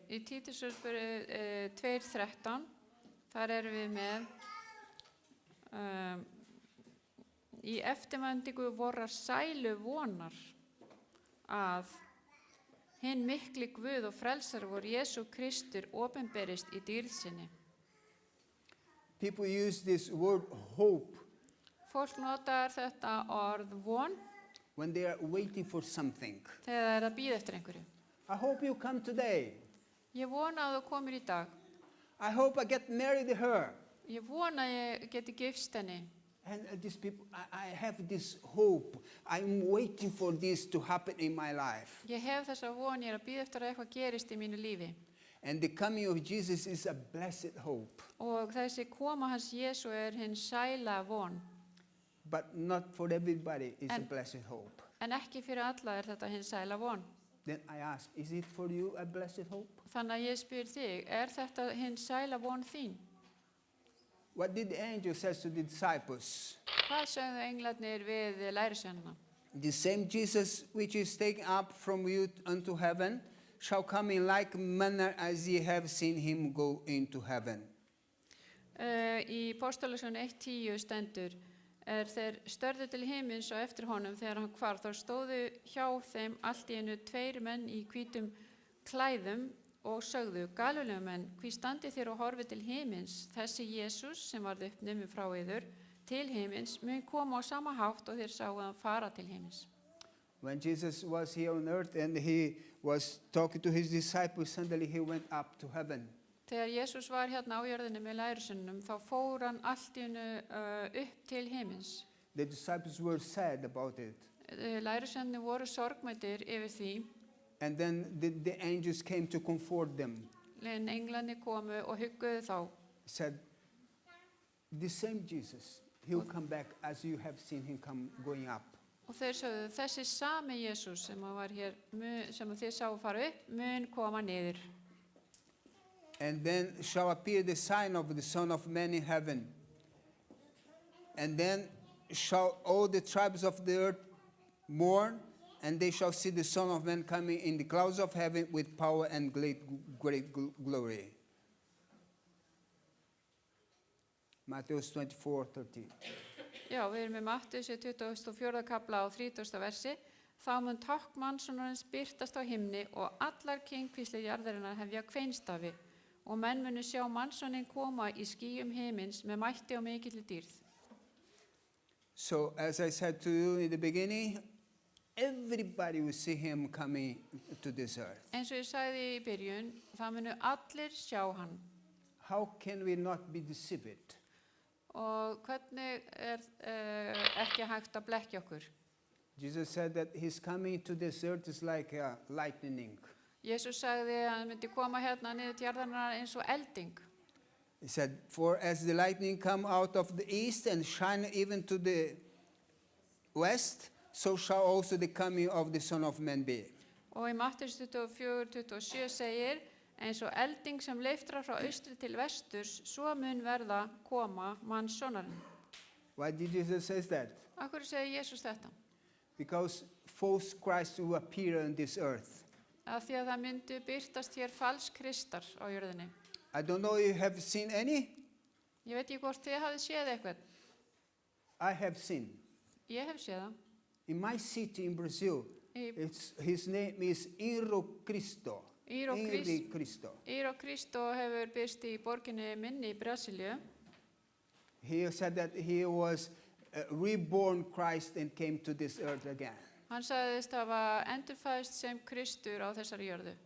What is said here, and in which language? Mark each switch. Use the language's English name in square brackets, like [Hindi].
[Icelandic] í Títusbrefi 2:13, þar erum við með í eftirvæntingu vorrar sælu vonar að hinn mikli Guð og frelsar vor Jesú Kristur opinberist í dýrð sinni. [English] People use this word hope [Icelandic] Fólk notar þetta orð von [English] when they are waiting for something. [Icelandic] þegar það er að bíða eftir einhverju. [English] I hope you come today. [Icelandic] Ég vona að þú komir í dag. [English] I hope I get married to her. [Icelandic] Ég vona að ég geti gifst henni. [English] And these people, I have this hope. I'm waiting for this to happen in my life. [Icelandic] Ég hef þessa von, ég er að bíða eftir að eitthvað gerist í mínu lífi. [English] And the coming of Jesus is a blessed hope, [Icelandic] Og þessi koma hans Jesú er hinn sæla von. [English] but not for everybody is a And- blessed hope. [Icelandic] En ekki fyrir alla er þetta hinn sæla von. [English] Then I ask, is it for you a blessed hope? [Icelandic] Þannig að ég spyr þig, er þetta hinn sæla von þín? [English] What did the angel say to the disciples? [Icelandic] Hvað sögðu englarnir við lærisveinana? [English] The same Jesus which is taken up from you unto heaven shall come in like manner as ye have seen him go into heaven. [Icelandic] Í Póstalagsson 1:10 stendur, þeir störðu til himins og eftir honum þegar hann hvarf, þá stóðu hjá þeim allt í einu 2 menn í hvítum klæðum og sögðu, Galileumenn, hví standið þér og horfið til himins? Þessi Jesús sem varð uppnuminn frá yður til himins mun koma á sama hátt og þeir sáu hann fara til himins. [English] When Jesus was here on earth and he was talking to his disciples, suddenly he went up to heaven. [Icelandic] Þegar Jesús var hérna á jörðinni með lærisveinunum, þá fór hann allt í einu upp til himins. [English] The disciples were sad about it. [Icelandic] Lærisveinarnir voru sorgmæddir yfir því, [English] And then the angels came to comfort them. [Icelandic] en englarnir komu og hugguðu þá. [English] Said, the same Jesus, he'll come back as you have seen him come going up. [Icelandic] Og þeir sögðu, þessi sami Jesús sem var hér, sem þið sáu fara upp, mun koma niður. [English] And then shall appear the sign of the Son of Man in heaven. And then shall all the tribes of the earth mourn, and they shall see the Son of Man coming in the clouds of heaven with power and great glory. Matthew 24:13. [Icelandic] Já, við erum með Mattheus 24. kapla á 30. versi. Þá mun tákn mannssonarins birtast á himni og allar kynkvíslir jarðarinnar hefja kveinstafi og menn munu sjá mannssonin koma í skýjum himins með mætti og mikilli dýrð. [English] So, as I said to you in the beginning, everybody will see him coming to this earth. [Icelandic] Eins og ég sagði í byrjun, það munu allir sjá hann. [English] How can we not be deceived? [Icelandic] Og hvernig ekki hægt að blekkja okkur? [English] Jesus said that his coming to this earth is like lightning. [Icelandic] Jesús sagði að hann myndi koma hérna niður til jarðarinnar eins og elding. [English] He said, for as the lightning come out of the east and shine even to the west, so shall also the coming of the Son of Man be. [Icelandic] Og í Mattheus 24:27 segir, eins og elding sem leiftrar frá austri til vesturs, svo mun verða koma mannssonarinn. [English] Why did Jesus say that? [Icelandic] Af hverju segir Jesús þetta? [English] Because false Christ will appear on this earth. [Icelandic] Af því að það myndu byrtast hér falskristar á jörðinni. [English] I don't know if you have seen any. [Icelandic] Ég veit ekki hvort þið hafið séð eitthvað. [English] I have seen. [Icelandic] Ég hef séð það. [English] In my city in Brazil, [Icelandic] Í, [English] his name is Iro Cristo. [Icelandic] Iro Cristo hefur byrst í borginni minni í Brasilíu. [English] He said that he was a reborn Christ and came to this earth again. [Icelandic] Hann sagðist hafa endurfæðst sem Kristur á þessari jörðu.